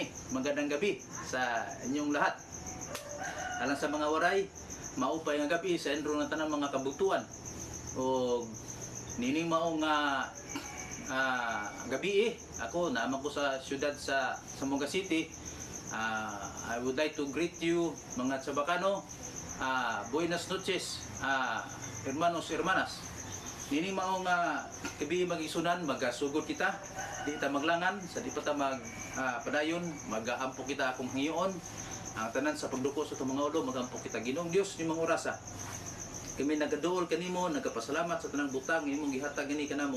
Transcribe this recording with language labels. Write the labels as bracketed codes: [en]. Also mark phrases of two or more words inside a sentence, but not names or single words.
[tl] Magandang gabi sa inyong lahat. [ceb] Alang sa mga waray, [war] maupay nga gabi [ceb] sa endro ng tanang mga kabutuan. O nining mao nga gabi ako naman ko sa syudad sa Zamboanga City. [en] I would like to greet you mga Chabacano. [es] Buenas noches, hermanos, hermanas. [ceb] Nining mao nga gabi mag-isunan, magasugod kita. Di ta maglangan, sa di pa ta padayon, mag-aampo kita akong hiyon. Ang tanan sa pagduko sa itong mga ulo, mag-aampo kita. Ginoong Diyos, ni mga orasa. Kami nagaduol kanimo, nagapasalamat sa tanang butang, imong gihatag gani kanamo.